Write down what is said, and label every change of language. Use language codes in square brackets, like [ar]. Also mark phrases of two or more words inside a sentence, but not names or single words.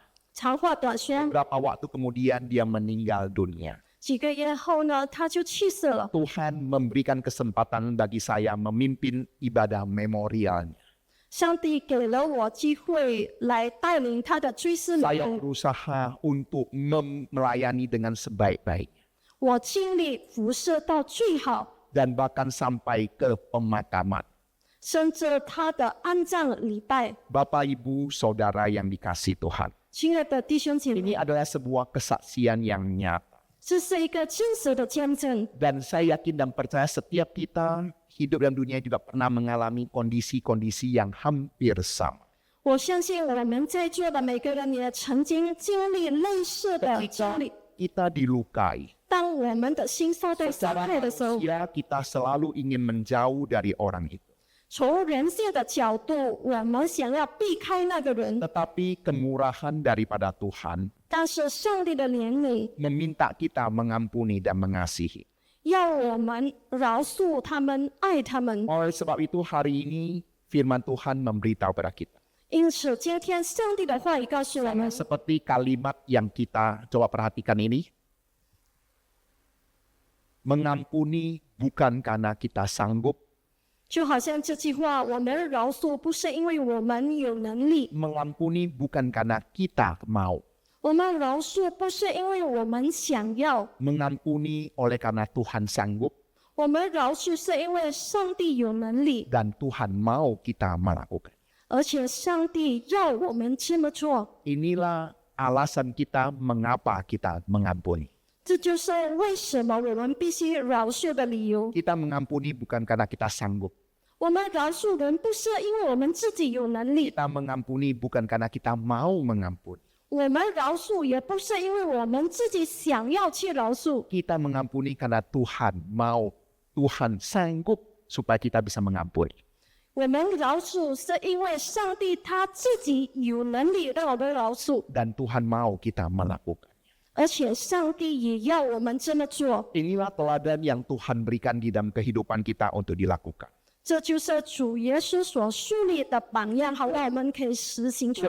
[zh] 长话短说， [id] beberapa waktu kemudian dia meninggal dunia. [zh] 几个月后呢，他就去世了。 [id] Tuhan memberikan kesempatan bagi saya memimpin ibadah memorialnya. [zh] 上帝给了我机会来带领他的追思礼 [id] Saya [zh] 拜， [id] berusaha untuk melayani dengan sebaik-baiknya. [zh] 我尽力服侍到最好， [id] Dan bahkan sampai ke pemakaman. [zh] 甚至他的安葬礼拜。 [id] Bapak, Ibu, Saudara yang dikasihi Tuhan. [zh] 亲爱的弟兄姐妹， [id] Ini adalah sebuah kesaksian yang nyata. [zh] 这是一个真实的见证。 [id] Dan saya yakin dan percaya setiap kita hidup dalam dunia juga pernah mengalami kondisi-kondisi yang hampir sama. [zh] 我相信我们在座的每个人也曾经经历类似的经 [id] Ketika [zh] 历。 [id] kita dilukai, [zh] 当我们的心受到伤 [id] secara [zh] 害的时候， [id] manusia kita selalu ingin menjauh dari orang itu. [zh] 从人性的角度，我们想要避开那个人， [id] Tetapi kemurahan daripada Tuhan [zh] 但是上帝的怜悯 [id] meminta kita mengampuni dan mengasihi. [zh] 要我们饶恕他们，爱他们。 [id] Oleh sebab itu hari ini firman Tuhan memberitahu kepada kita. [zh] 因此，今天上帝的话语告诉我们， [id] Seperti kalimat yang kita coba perhatikan ini. Mengampuni bukan karena kita sanggup, [zh] 就好像这句话，我们饶恕不是因为我们有能力， [id] mengampuni bukan karena kita mau, [zh] 我们饶恕不是因为我们想要， [id] mengampuni oleh karena Tuhan sanggup [zh] 我们饶恕是因为上帝有能力， [id] dan Tuhan mau kita melakukan. [zh] 而且上帝要我们这么做。 [id] Inilah alasan kita mengapa kita mengampuni. [zh] 这就是为什么我们必须饶恕的理由。 [id] Kita mengampuni bukan karena kita sanggup. [zh] 我们饶恕人不是因为我们自己有能力， [id] Kita mengampuni bukan karena kita mau mengampuni. [zh] 我们饶恕也不是因为我们自己想要去饶恕， [id] Kita mengampuni karena Tuhan mau, Tuhan sanggup supaya kita bisa mengampuni. [zh] 我们饶恕是因为上帝他自己有能力让我们饶恕， [id] Dan Tuhan mau kita melakukan. [zh] 而且上帝也要我们这么做。 [id] Inilah teladan yang Tuhan berikan di dalam kehidupan kita untuk dilakukan. [zh] 这就是主耶稣所树立的榜样，好让我们可以实行出